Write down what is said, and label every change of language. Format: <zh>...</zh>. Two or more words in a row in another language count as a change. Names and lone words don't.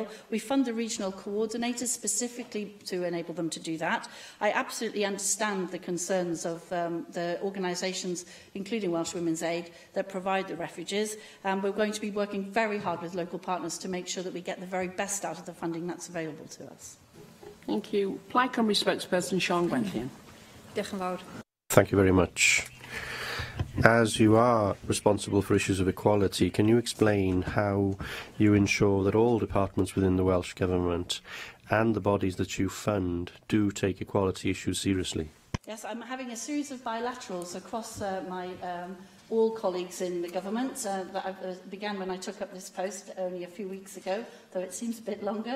<en>We fund the regional coordinators specifically to enable them to do that. I absolutely understand the concerns of the organisations, including Welsh Women's Aid, that provide the refuges. We're going to be working very hard with local partners to make sure that we get the very best out of the funding that's available to us. Thank you. Plaid Cymru spokesperson Sean Gwenllian.</en> <cy>Diolch yn fawr.</cy> <en>Thank you very much. As you are responsible for issues of equality, can you explain how you ensure that all departments within the Welsh Government and the bodies that you fund do take equality issues seriously? Yes, I'm having a series of bilaterals across my all colleagues in the government that began when I took up this post only a few weeks ago, though it seems a bit longer.</en>